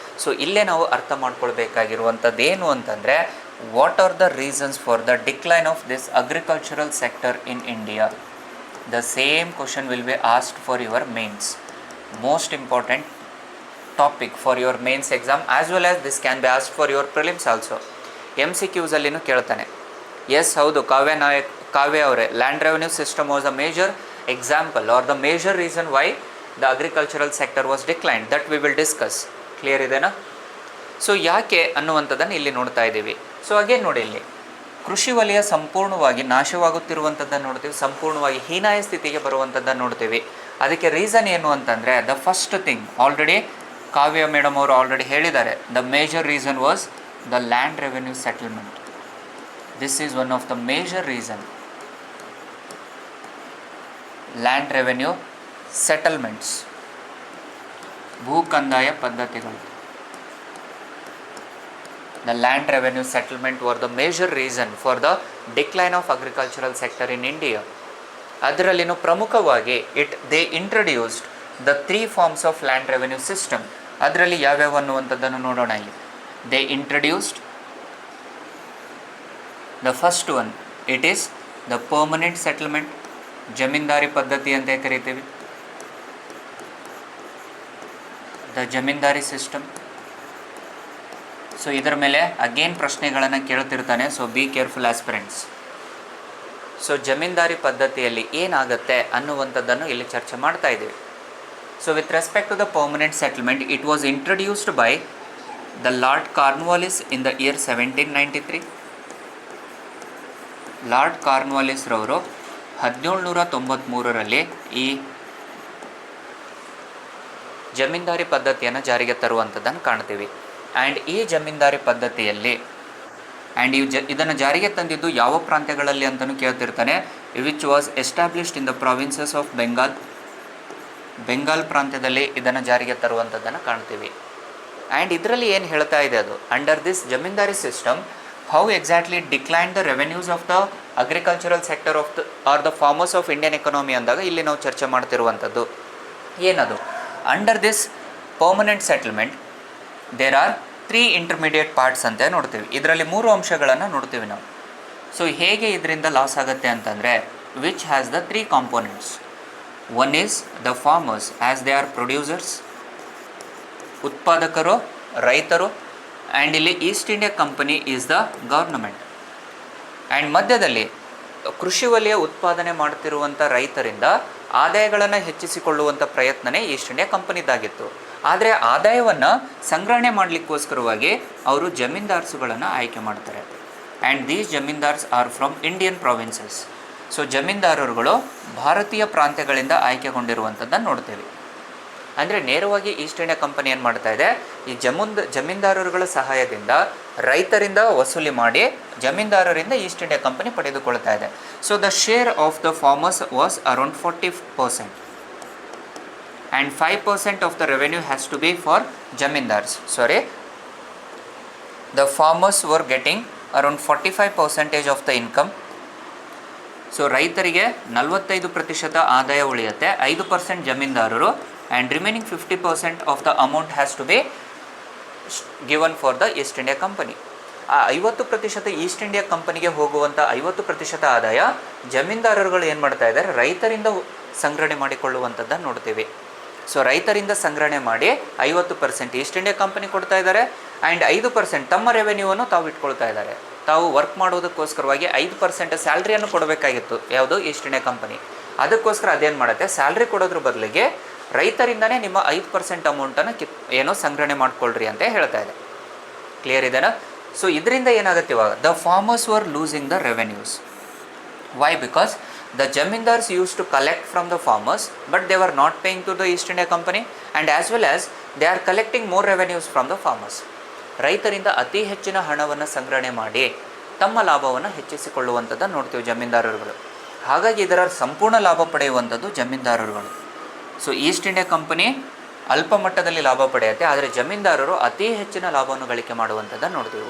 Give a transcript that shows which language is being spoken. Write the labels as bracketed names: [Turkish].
[Kannada] So ಇಲ್ಲೇ ನಾವು ಅರ್ಥ ಮಾಡ್ಕೊಳ್ಬೇಕಾಗಿರುವಂಥದ್ದು ಏನು ಅಂತಂದರೆ, [English] What are the reasons for the decline of this agricultural sector in India. The same question will be asked for your mains. Most important topic for your mains exam as well as this can be asked for your prelims also. [Kannada] MCQs ಅಲ್ಲಿನೂ ಕೇಳ್ತಾನೆ. [English] yes, [Kannada] ಹೌದು, ಕಾವ್ಯ ಅವರೇ, [English] Land revenue system was a major example or the major reason why the agricultural sector was declined, that we will discuss. [Kannada] Clear ಇದೆನಾ? So ಯಾಕೆ ಅನ್ನುವಂಥದ್ದನ್ನು ಇಲ್ಲಿ ನೋಡ್ತಾ ಇದ್ದೀವಿ. ಸೊ ಅಗೇನ್ ನೋಡಿ, ಇಲ್ಲಿ ಕೃಷಿ ವಲಯ ಸಂಪೂರ್ಣವಾಗಿ ನಾಶವಾಗುತ್ತಿರುವಂಥದ್ದನ್ನು ನೋಡ್ತೀವಿ, ಸಂಪೂರ್ಣವಾಗಿ ಹೀನಾಯ ಸ್ಥಿತಿಗೆ ಬರುವಂಥದ್ದನ್ನು ನೋಡ್ತೀವಿ. ಅದಕ್ಕೆ ರೀಸನ್ ಏನು ಅಂತಂದರೆ, [English] the first thing [Kannada] already Kavya madam ಅವರು ಆಲ್ರೆಡಿ ಹೇಳಿದ್ದಾರೆ, [English] The major reason was the land revenue settlement. This is one of the major reason. Land revenue settlements, [Kannada] ಭೂ ಕಂದಾಯ ಪದ್ಧತಿಗಳು. [English] The land revenue settlement were the major reason for the decline of agricultural sector in India. [Kannada] ಅದರಲ್ಲಿನೂ ಪ್ರಮುಖವಾಗಿ [English] they introduced the 3 forms of land revenue system. [Kannada] ಅದರಲ್ಲಿ ಯಾವ್ಯಾವ ಅನ್ನುವಂಥದ್ದನ್ನು ನೋಡೋಣ ಇಲ್ಲಿ. [English] They introduced the first one, it is the permanent settlement, [Kannada] zamindari ಪದ್ಧತಿ ಅಂತ ಕರಿತೀವಿ. [English] The zamindari system. [Kannada] So ಇದರ ಮೇಲೆ ಅಗೇನ್ ಪ್ರಶ್ನೆಗಳನ್ನು ಕೇಳ್ತಿರ್ತಾನೆ, so [English] Be careful aspirants. [Kannada] So zamindari ಪದ್ಧತಿಯಲ್ಲಿ ಏನಾಗುತ್ತೆ ಅನ್ನುವಂಥದ್ದನ್ನು ಇಲ್ಲಿ ಚರ್ಚೆ ಮಾಡ್ತಾ ಇದ್ದೀವಿ. [English] So with respect to the permanent settlement, it was introduced by the lord Cornwallis in the year 1793. [Kannada] Lord Cornwallis ರವರು 1793ರಲ್ಲಿ ಈ ಜಮೀನ್ದಾರಿ ಪದ್ಧತಿಯನ್ನು ಜಾರಿಗೆ ತರುವಂಥದ್ದನ್ನು ಕಾಣ್ತೀವಿ. ಆ್ಯಂಡ್ ಈ ಜಮೀನ್ದಾರಿ ಪದ್ಧತಿಯಲ್ಲಿ ಇದನ್ನು ಜಾರಿಗೆ ತಂದಿದ್ದು ಯಾವ ಪ್ರಾಂತ್ಯಗಳಲ್ಲಿ ಅಂತಲೂ ಕೇಳ್ತಿರ್ತಾನೆ. [English] Which was established in the provinces of Bengal. [Kannada] Bengal ಪ್ರಾಂತ್ಯದಲ್ಲಿ ಇದನ್ನು ಜಾರಿಗೆ ತರುವಂಥದ್ದನ್ನು ಕಾಣ್ತೀವಿ. ಆ್ಯಂಡ್ ಇದರಲ್ಲಿ ಏನು ಹೇಳ್ತಾ ಇದೆ, ಅದು [English] under this zamindari system how exactly declined the revenues of the agricultural sector of the or the farmers of Indian economy [Kannada] ಅಂದಾಗ ಇಲ್ಲಿ ನಾವು ಚರ್ಚೆ ಮಾಡ್ತಿರುವಂಥದ್ದು ಏನದು. [English] under this permanent settlement there are 3 intermediate parts [Kannada] ಅಂತ ನೋಡ್ತೀವಿ. ಇದರಲ್ಲಿ 3 ಅಂಶಗಳನ್ನು ನೋಡ್ತೀವಿ ನಾವು. ಸೊ ಹೇಗೆ ಇದರಿಂದ ಲಾಸ್ ಆಗುತ್ತೆ ಅಂತಂದರೆ, [English] Which has the 3 components. One is the farmers as they are producers, [Kannada] ಉತ್ಪಾದಕರು, ರೈತರು. ಆ್ಯಂಡ್ ಇಲ್ಲಿ East India company [English] Is the government. [Kannada] And ಮಧ್ಯದಲ್ಲಿ ಕೃಷಿ ವಲಯ ಉತ್ಪಾದನೆ ಮಾಡ್ತಿರುವಂಥ ರೈತರಿಂದ ಆದಾಯಗಳನ್ನು ಹೆಚ್ಚಿಸಿಕೊಳ್ಳುವಂಥ ಪ್ರಯತ್ನನೇ ಈಸ್ಟ್ ಇಂಡಿಯಾ ಕಂಪನಿದಾಗಿತ್ತು. ಆದರೆ ಆದಾಯವನ್ನು ಸಂಗ್ರಹಣೆ ಮಾಡಲಿಕ್ಕೋಸ್ಕರವಾಗಿ ಅವರು ಜಮೀನ್ದಾರ್ಸುಗಳನ್ನು ಆಯ್ಕೆ ಮಾಡ್ತಾರೆ. [English] And these zamindars are from Indian provinces. [Kannada] So ಜಮೀನ್ದಾರರುಗಳು ಭಾರತೀಯ ಪ್ರಾಂತ್ಯಗಳಿಂದ ಆಯ್ಕೆಗೊಂಡಿರುವಂಥದ್ದನ್ನು ನೋಡ್ತೇವೆ. ಅಂದರೆ ನೇರವಾಗಿ ಈಸ್ಟ್ ಇಂಡಿಯಾ ಕಂಪನಿ ಏನು ಮಾಡ್ತಾ ಇದೆ, ಈ ಜಮೀನ್ದಾರರುಗಳ ಸಹಾಯದಿಂದ ರೈತರಿಂದ ವಸೂಲಿ ಮಾಡಿ ಜಮೀನ್ದಾರರಿಂದ ಈಸ್ಟ್ ಇಂಡಿಯಾ ಕಂಪನಿ ಪಡೆದುಕೊಳ್ತಾ ಇದೆ. [English] So the share of the farmers was around 40% and 5% of the revenue has to be for jamindars. Sorry, the farmers were getting around 45% of the income. [Kannada] So ರೈತರಿಗೆ 45% ಆದಾಯ ಉಳಿಯುತ್ತೆ, 5% ಜಮೀನ್ದಾರರು, [English] And remaining 50% of the amount has to be given for the East India Company. [Kannada] ಆ 50% East India ಕಂಪನಿಗೆ ಹೋಗುವಂಥ 50% ಆದಾಯ ಜಮೀನ್ದಾರರುಗಳು ಏನು ಮಾಡ್ತಾ ಇದ್ದಾರೆ, ರೈತರಿಂದ ಸಂಗ್ರಹಣೆ ಮಾಡಿಕೊಳ್ಳುವಂಥದ್ದನ್ನು ನೋಡ್ತೀವಿ. ಸೊ ರೈತರಿಂದ ಸಂಗ್ರಹಣೆ ಮಾಡಿ 50% ಈಸ್ಟ್ ಇಂಡಿಯಾ ಕಂಪನಿ ಕೊಡ್ತಾ ಇದ್ದಾರೆ, ಆ್ಯಂಡ್ 5% ತಮ್ಮ ರೆವೆನ್ಯೂವನ್ನು ತಾವು ಇಟ್ಕೊಳ್ತಾ ಇದ್ದಾರೆ. ತಾವು ವರ್ಕ್ ಮಾಡೋದಕ್ಕೋಸ್ಕರವಾಗಿ 5% ಸ್ಯಾಲ್ರಿಯನ್ನು ಕೊಡಬೇಕಾಗಿತ್ತು ಯಾವುದು, ಈಸ್ಟ್ ಇಂಡಿಯಾ ಕಂಪನಿ. ಅದಕ್ಕೋಸ್ಕರ ಅದೇನು ಮಾಡುತ್ತೆ, ಸ್ಯಾಲ್ರಿ ಕೊಡೋದ್ರ ಬದಲಿಗೆ ರೈತರಿಂದನೇ ನಿಮ್ಮ 5% ಅಮೌಂಟನ್ನು ಏನೋ ಸಂಗ್ರಹಣೆ ಮಾಡ್ಕೊಳ್ರಿ ಅಂತ ಹೇಳ್ತಾ ಇದೆ. ಕ್ಲಿಯರ್ ಇದೆನಾ? [English] so [Kannada] ಇದರಿಂದ ಏನಾಗುತ್ತೆ ಇವಾಗ, [English] The farmers were losing the revenues. Why? Because the jamindars used to collect from the farmers, but they were not paying to the East India Company, and as well as they are collecting more revenues from the farmers. [Kannada] ರೈತರಿಂದ ಅತಿ ಹೆಚ್ಚಿನ ಹಣವನ್ನು ಸಂಗ್ರಹಣೆ ಮಾಡಿ ತಮ್ಮ ಲಾಭವನ್ನು ಹೆಚ್ಚಿಸಿಕೊಳ್ಳುವಂಥದ್ದನ್ನು ನೋಡ್ತೀವಿ ಜಮೀನ್ದಾರರುಗಳು. ಹಾಗಾಗಿ ಇದರ ಸಂಪೂರ್ಣ ಲಾಭ ಪಡೆಯುವಂಥದ್ದು ಜಮೀನ್ದಾರರುಗಳು. ಸೊ ಈಸ್ಟ್ ಇಂಡಿಯಾ ಕಂಪನಿ ಅಲ್ಪ ಮಟ್ಟದಲ್ಲಿ ಲಾಭ ಪಡೆಯುತ್ತೆ, ಆದರೆ ಜಮೀನ್ದಾರರು ಅತಿ ಹೆಚ್ಚಿನ ಲಾಭವನ್ನು ಗಳಿಕೆ ಮಾಡುವಂಥದ್ದನ್ನು ನೋಡ್ತೀವಿ.